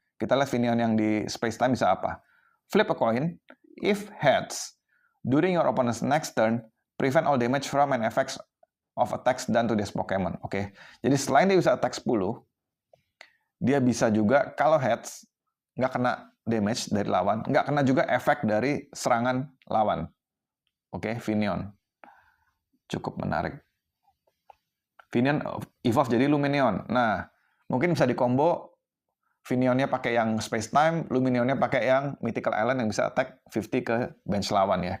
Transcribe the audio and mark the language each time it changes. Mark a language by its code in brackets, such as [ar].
[id] Kita lihat Finneon yang di Space Time bisa apa. [en] Flip a coin, if heads, during your opponent's next turn, prevent all damage from and effects of attacks done to this Pokemon. [id] Oke, jadi selain dia bisa attack 10, dia bisa juga kalau heads, nggak kena damage dari lawan, nggak kena juga efek dari serangan lawan. Oke, Finneon. Cukup menarik. Finneon evolve jadi Lumineon. Nah, mungkin bisa dikombo Finneonnya pakai yang Space Time, Lumineonnya pakai yang Mythical Island yang bisa attack 50 ke bench lawan ya.